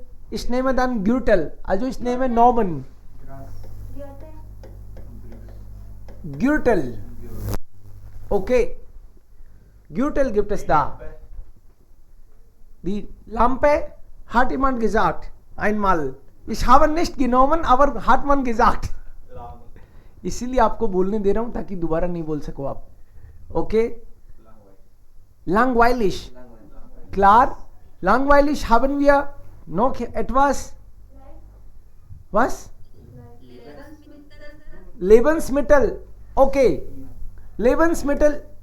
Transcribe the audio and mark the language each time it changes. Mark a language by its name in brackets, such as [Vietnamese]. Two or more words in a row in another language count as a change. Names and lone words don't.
[German] Ich nehme dann Gürtel. Also ich nehme Nomen. Gürtel. Okay. Gürtel gibt es da. Die Lampe hat jemand gesagt. Einmal. Ich habe nicht genommen, aber hat man gesagt. [Hindi] इसीलिए आपको बोलने दे रहा हूं ताकि दोबारा नहीं बोल सको आप. [German] Okay? Langweilig. Klar? Langweilig haben wir noch etwas? Was? Lebensmittel. Okay. Lebensmittel.